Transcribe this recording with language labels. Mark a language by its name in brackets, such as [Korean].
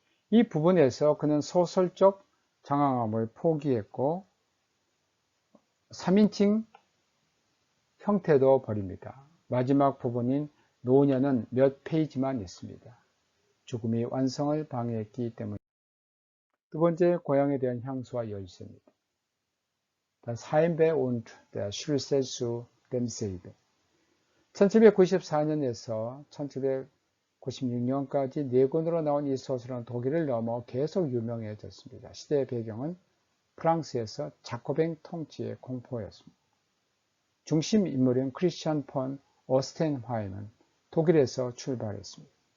[Korean] 이 부분에서 그는 소설적 장황함을 포기했고 3인칭 형태도 버립니다. 마지막 부분인 노년은 몇 페이지만 있습니다. 죽음이 완성을 방해했기 때문입니다. 두 번째, 고향에 대한 향수와 열쇠입니다. [German] Das Heimweh und der Schlüssel zu demselben. [Korean] 1794년에서 1796년까지 4권으로 나온 이 소설은 독일을 넘어 계속 유명해졌습니다. 시대의 배경은 프랑스에서 자코뱅 통치의 공포였습니다. 중심 인물인 크리스찬 폰 오스텐하임은 독일에서 출발했습니다.